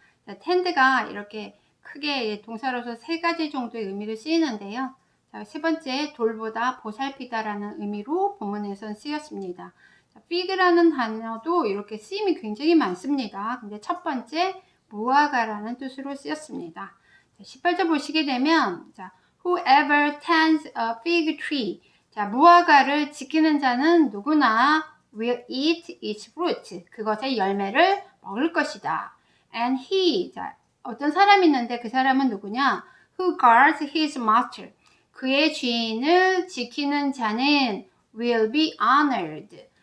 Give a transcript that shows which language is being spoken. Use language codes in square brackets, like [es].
[ko] 자, tend가 이렇게 크게 동사로서 세 가지 정도의 의미를 쓰이는데요. 자, 세 번째, 돌보다 보살피다라는 의미로 본문에선 쓰였습니다. 자, fig라는 단어도 이렇게 쓰임이 굉장히 많습니다. 근데 첫 번째, 무화과라는 뜻으로 쓰였습니다. 18절 보시게 되면 자, [en] whoever tends a fig tree. [ko] 자, 무화과를 지키는 자는 누구나 [en] will eat its fruit. [ko] 그것의 열매를 먹을 것이다. [en] And he. [ko] 자, 어떤 사람이 있는데 그 사람은 누구냐? [en] Who guards his master. [ko] 그의 주인을 지키는 자는 [en] will be honored.